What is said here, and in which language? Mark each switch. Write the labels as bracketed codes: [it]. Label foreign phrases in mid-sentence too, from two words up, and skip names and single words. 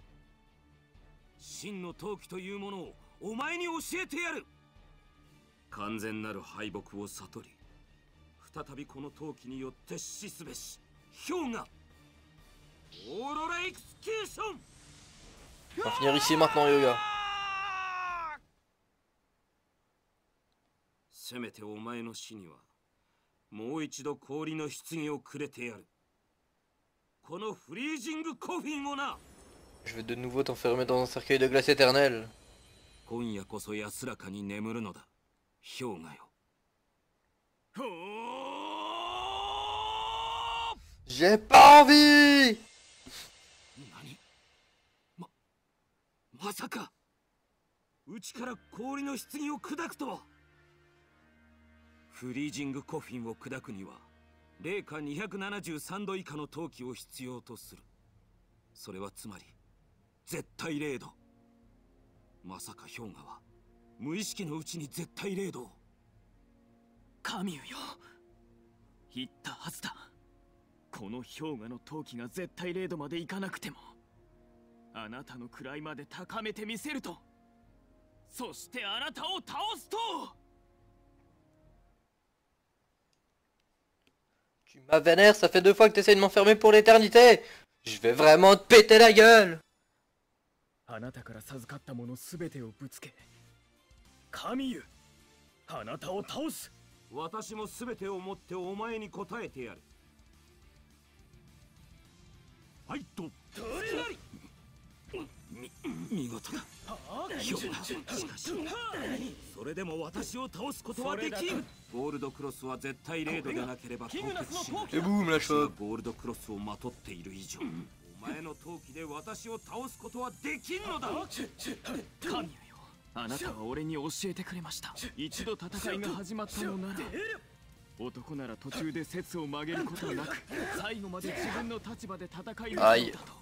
[ja] 真の闘気というものをお前に教えてやる。完全なる敗北を悟り、再びこの闘気によって死すべし氷河オーロラエクスキューション。 [fr] On va finir ici maintenant, Yoga. [ja] せめてお前の死にはもう一度氷の棺をくれてやる。このフリージングコフィンをな。 [fr] Je vais de nouveau t'enfermer dans un cercueil de glace éternelle. [ja] 今夜こそ安らかに眠るのだ氷河よ。 [fr] J'ai pas envie. [ja] まさかうちから氷の棺を砕くとは。フリージングコフィンを砕くには零下273度以下の陶器を必要とする。それはつまり絶対0度。まさか氷河は無意識のうちに絶対0度を。神よ言ったはずだ。この氷河の陶器が絶対0度までいかなくてもあなたの位まで高めてみせると。そしてあなたを倒すと。 [fr] Tu m'as vénère, ça fait 2 fois que t'essayes de m'enfermer pour l'éternité. Je vais vraiment te péter la gueule. [ja] あなたから授かったものすべてをぶつけ神よあなたを倒す。私も全てをもってお前に答えてやる。ファイト。見事だ氷河。しかしそれでも私を倒すことはできん。ゴールドクロスは絶対0度でなければ凍結しない。 [fr] Et boum, la [ja] 私が [fr] chope. [ja] ゴールドクロスをまとっている以上、お前の闘気で私を倒すことはできんのだ。神よあなたは俺に教えてくれました。一度戦いが始まったのなら男なら途中で節を曲げることはなく最後まで自分の立場で戦い抜くのだと。